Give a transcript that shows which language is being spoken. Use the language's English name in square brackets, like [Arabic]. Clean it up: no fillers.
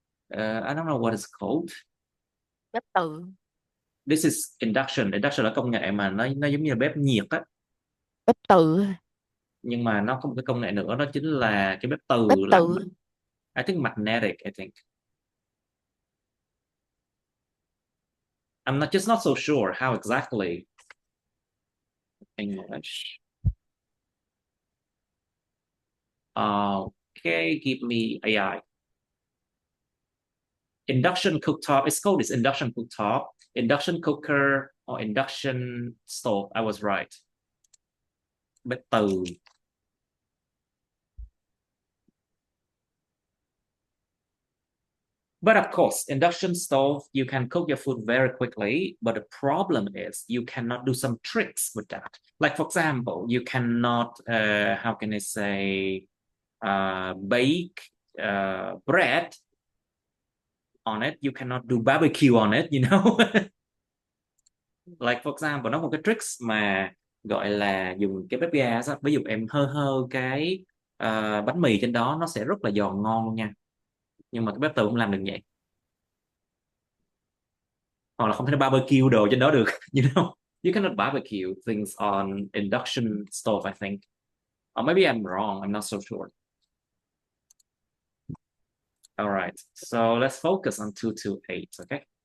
[English] I don't know what it's called. [Vietnamese] Bếp từ. [English] This is induction [Vietnamese] là công nghệ mà nó giống như là bếp nhiệt á. Bếp từ. Nhưng mà nó có một cái công nghệ nữa, đó chính là cái bếp từ. [English] I think magnetic, I think. I'm not so sure how exactly English. Okay, give me AI. Induction cooktop. It's called this induction cooktop, induction cooker, or induction stove. I was right. [Vietnamese] Bếp từ. [English] But of course, induction stove, you can cook your food very quickly. But the problem is you cannot do some tricks with that. Like, for example, you cannot, how can I say, bake bread on it. You cannot do barbecue on it, you know. Like, for example, [Vietnamese] nó một cái tricks mà gọi là dùng cái bếp ga. Ví dụ em hơ cái bánh mì trên đó, nó sẽ rất là giòn ngon luôn nha. Nhưng mà cái bếp từ không làm được vậy. Hoặc là không thể barbecue đồ trên đó được. [English] You know, you cannot barbecue things on induction stove, I think. Or maybe I'm wrong, I'm not so sure. All right, so let's focus on 228, okay?